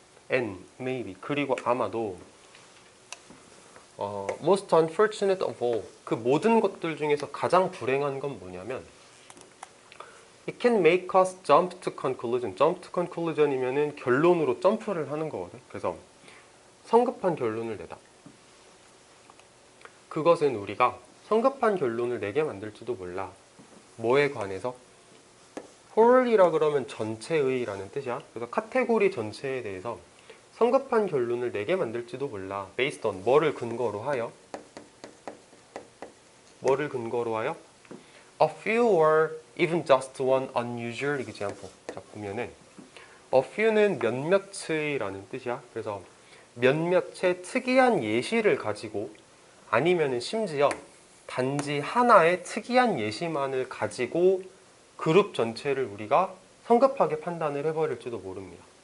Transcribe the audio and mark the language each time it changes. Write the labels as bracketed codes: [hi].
[en] And maybe [ko] 그리고 아마도 [en] most unfortunate of all [ko] 그 모든 것들 중에서 가장 불행한 건 뭐냐면 [en] it can make us jump to conclusion. jump to conclusion [ko] 이면은 결론으로 점프를 하는 거거든. 그래서 성급한 결론을 내다. 그것은 우리가 성급한 결론을 내게 만들지도 몰라. 뭐에 관해서? whole이라 그러면 전체의라는 뜻이야. 그래서 카테고리 전체에 대해서 성급한 결론을 내게 만들지도 몰라. based on 뭐를 근거로 하여? 뭐를 근거로 하여? [en] A few or even just one unusual example. [ko] 자, 보면은 a few는 몇몇의라는 뜻이야. 그래서 몇몇의 특이한 예시를 가지고 아니면은 심지어 단지 하나의 특이한 예시만을 가지고 그룹 전체를 우리가 성급하게 판단을 해버릴지도 모릅니다.